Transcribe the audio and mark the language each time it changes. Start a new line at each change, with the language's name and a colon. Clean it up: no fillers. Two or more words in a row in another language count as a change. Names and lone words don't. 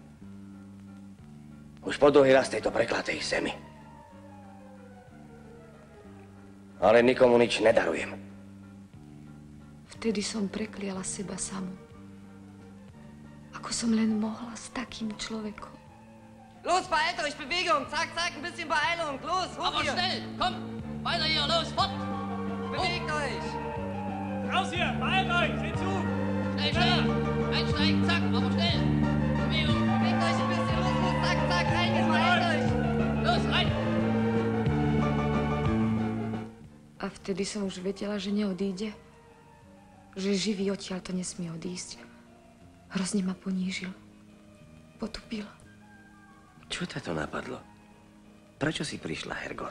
Slovak: Už po druhý raz tejto preklatej zemi. Ale nikomu nič nedarujem. Vtedy som prekliala seba samu. Ako som len mohla s takým človekom.
German: Los, beeilt euch, Bewegung. Zack, zack, ein bisschen Beeilung. Los, hoch Aber hier. schnell, komm, weiter hier, los, fort. Bewegt euch. Raus hier, beeilt euch, seht zu. Schnell, schnell, einsteigen, zack, aber schnell. Bewegung. Bewegt euch ein bisschen, los, los, zack, zack, rein, jetzt beeilt euch. Los, rein.
Slovak: A vtedy som už vedela, že neodíde. Že živý odtiaľ to nesmie odísť. Hrozne ma ponížil. Potupil. Čo ťa to napadlo? Prečo si prišla, Hergot?